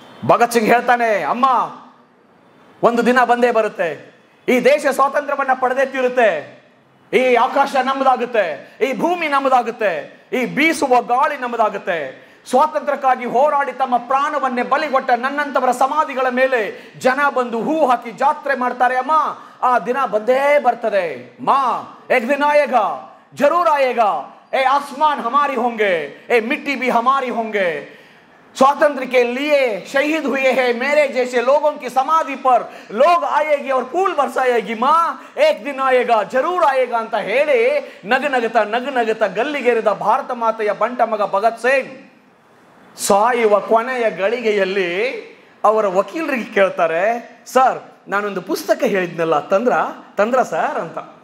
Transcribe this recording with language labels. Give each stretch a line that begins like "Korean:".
Kannada: ಭಗತ್ ಸಿಂಗ್ ಹೇಳ್ತಾನೆ, ಅಮ್ಮ ಒಂದು ದಿನ ಬಂದೇ ಬರುತ್ತೆ, ಈ ದೇಶ ಸ್ವಾತಂತ್ರ್ಯವನ್ನ ಪಡೆದೇ ತೀರುತ್ತೆ, ಈ ಆಕಾಶ ನಮ್ಮದಾಗುತ್ತೆ, ಈ ಭೂಮಿ ನಮ್ಮದಾಗುತ್ತೆ, ಈ ಬೀಸುವ ಗಾಳಿ ನಮ್ಮದಾಗುತ್ತೆ. ಸ್ವಾತಂತ್ರ್ಯಕ್ಕಾಗಿ ಹೋರಾಡಿ ತಮ್ಮ ಪ್ರಾಣವನ್ನೇ ಬಲಿಗೊಟ್ಟ ನನ್ನಂತವರ ಸಮಾಧಿಗಳ ಮೇಲೆ ಜನ ಬಂದು ಹೂ ಹಾಕಿ ಜಾತ್ರೆ ಮಾಡ್ತಾರೆ ಅಮ್ಮ. ಆ ದಿನ ಬಂದೇ ಬರ್ತದೆ ಮಾ,
Hindi: ಏಕ್ ದಿನ ಆಯೇಗಾ, ಜರೂರ್ ಆಯೇಗಾ. ए आसमान हमारी होंगे, ए मिट्टी भी हमारी होंगे. स्वातंत्र के लिए शहीद हुए हैं मेरे जैसे लोगों की समाधि पर लोग आएगी और फूल बरसाएगी माँ, एक दिन आएगा जरूर आएगा
Kannada: ಅಂತ ಹೇಳಿ ನಗನಗತ ಗಲ್ಲಿಗೇರಿದ ಭಾರತ ಮಾತೆಯ ಬಂಟ ಮಗ ಭಗತ್ ಸಿಂಗ್ ಸಾಯುವ ಕೊನೆಯ ಗಳಿಗೆಯಲ್ಲಿ ಅವರ ವಕೀಲರಿಗೆ ಕೇಳ್ತಾರೆ, ಸರ್ ನಾನೊಂದು ಪುಸ್ತಕ ಹೇಳಿದ್ನಲ್ಲ ತಂದ್ರ ಸರ್ ಅಂತ.